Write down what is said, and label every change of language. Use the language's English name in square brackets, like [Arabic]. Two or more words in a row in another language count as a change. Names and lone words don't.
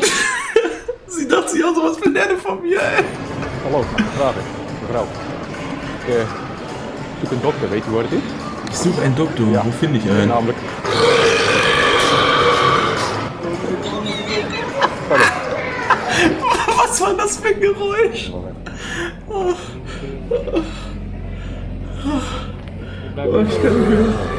[German] Sie dachte sich auch so, was will der denn von mir, ey? Hallo, [Dutch] vragen, mevrouw. Zoek een dokter, weet u waar het is? [German] Ich suche einen Doktor. Ja. Wo finde ich einen? [Dutch] Namelijk. [German] Was war das für ein Geräusch? Oh, ich kann nicht mehr.